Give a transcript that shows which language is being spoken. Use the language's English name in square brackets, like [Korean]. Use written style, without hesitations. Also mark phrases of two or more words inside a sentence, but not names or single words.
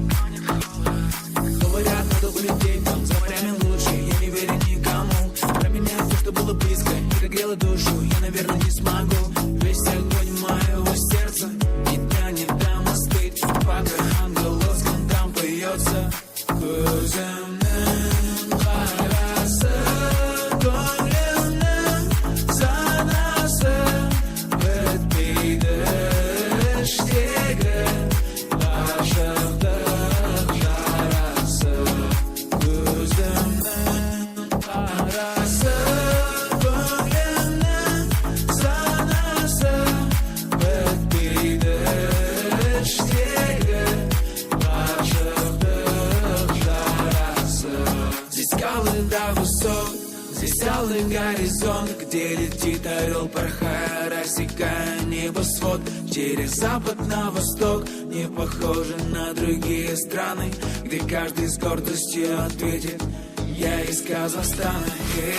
[Russian] Говорят, надо улететь там, за морями лучше, я не верю никому. Про меня то, что было близко, не догрело душу, я, наверное, не смогу. Весь огонь моего сердца ни дня не дам остыть, пока ангеловском там поется. [Kazakh] Көзімнің қарасы, көңілімнің санасы, бітпейді іштегі ғашықтық жарасы. Көзімнің қарасы, көңілімнің санасы, бітпейді іштегі [Russian] до высот, здесь алый горизонт, где летит орел, порхая, рассекая небосвод. Через запад на восток, не похоже на другие страны, где каждый с гордостью ответит: я из Казахстана.